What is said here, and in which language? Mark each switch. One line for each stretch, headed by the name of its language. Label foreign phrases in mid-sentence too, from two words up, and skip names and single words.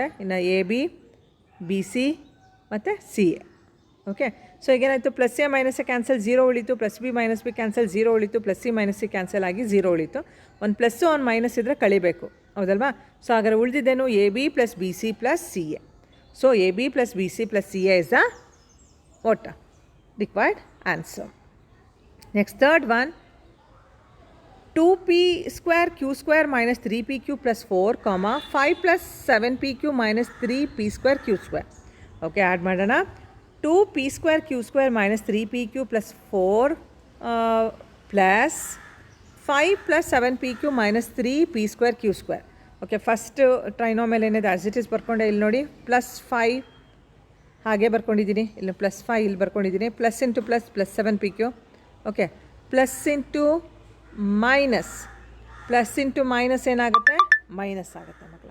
Kannada: ಇನ್ನು
English: a b b c
Kannada: ಮತ್ತು
English: c a. okay, so
Kannada: ಈಗೇನಾಯಿತು,
English: plus a minus a cancel 0
Kannada: ಉಳಿತು,
English: plus b minus b cancel 0
Kannada: ಉಳಿತು,
English: plus c minus c cancel
Kannada: ಆಗಿ 0 ಉಳಿತು. ಒಂದು ಪ್ಲಸ್ಸು ಒಂದು ಮೈನಸ್ ಇದ್ದರೆ ಕಳಿಬೇಕು, ಹೌದಲ್ವಾ? ಸೊ ಹಾಗಾದ್ರೆ ಉಳಿದಿದ್ದೇನು,
English: a b plus b c plus c a. so a b plus b c plus c a is the what required answer. Next, third one. 2p square q square minus 3pq plus 4 comma 5 plus 7pq minus 3p square q square. Okay, add
Kannada: ಮಾಡೋಣ.
English: 2p square q square minus 3pq plus 4 plus 5 plus 7pq minus 3p square q square. okay, first trinomial
Kannada: ಏನಿದೆ
English: as it is
Kannada: ಬರ್ಕೊಂಡೆ. ಇಲ್ಲಿ ನೋಡಿ,
English: plus 5
Kannada: ಹಾಗೆ ಬರ್ಕೊಂಡಿದ್ದೀನಿ, ಇಲ್ಲಿ
English: plus 5
Kannada: ಇಲ್ಲಿ ಬರ್ಕೊಂಡಿದ್ದೀನಿ,
English: plus into plus 7pq. okay, plus into minus
Kannada: ಏನಾಗುತ್ತೆ, ಮೈನಸ್ ಆಗುತ್ತೆ ಮಕ್ಕಳ.